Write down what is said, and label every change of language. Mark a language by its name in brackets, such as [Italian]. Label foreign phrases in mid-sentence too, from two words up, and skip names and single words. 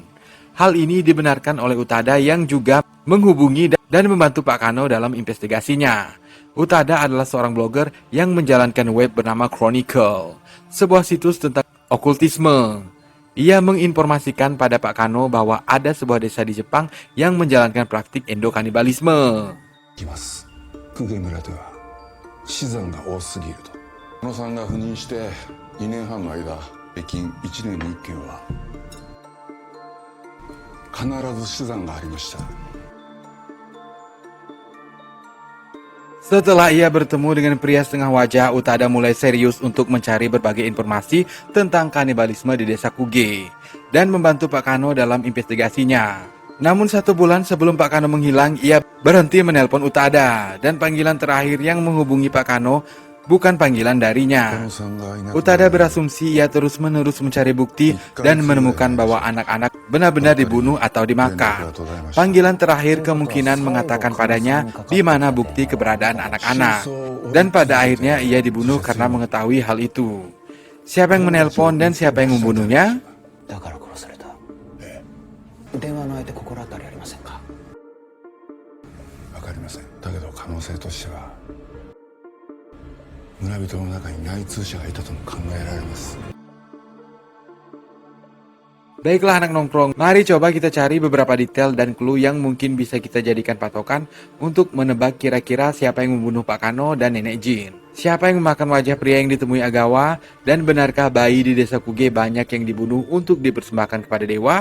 [Indonesian] Hal ini dibenarkan oleh Utada yang juga menghubungi dan membantu Pak Kano dalam investigasinya. Utada adalah seorang blogger yang menjalankan web bernama Chronicle, sebuah situs tentang okultisme. Ia menginformasikan pada Pak Kano bahwa ada sebuah desa di Jepang yang menjalankan praktik endokanibalisme. [Japanese] 死産が多すぎると。野さんが赴任して2年半の間、平均1年に1件は必ず死産がありました。 [Indonesian] Setelah ia bertemu dengan pria setengah wajah, Utada mulai serius untuk mencari berbagai informasi tentang kanibalisme di desa Kuge dan membantu Pak Kano dalam investigasinya. Namun 1 bulan sebelum Pak Kano menghilang, ia berhenti menelpon Utada dan panggilan terakhir yang menghubungi Pak Kano bukan panggilan darinya. Utada berasumsi ia terus-menerus mencari bukti dan menemukan bahwa anak-anak benar-benar dibunuh atau dimakan. Panggilan terakhir kemungkinan mengatakan padanya di mana bukti keberadaan anak-anak. Dan pada akhirnya ia dibunuh karena mengetahui hal itu. Siapa yang menelpon dan siapa yang membunuhnya? [Japanese] だから殺された。電話の相手心当たりありませんか？わかりません。だけど可能性としては村人の中に内通者がいたとも考えられます。 [Indonesian] Baiklah anak nongkrong, mari coba kita cari beberapa detail dan clue yang mungkin bisa kita jadikan patokan untuk menebak kira-kira siapa yang membunuh Pak Kano dan Nenek Jin. Siapa yang memakan wajah pria yang ditemui Agawa, dan benarkah bayi di desa Kuge banyak yang dibunuh untuk dipersembahkan kepada dewa?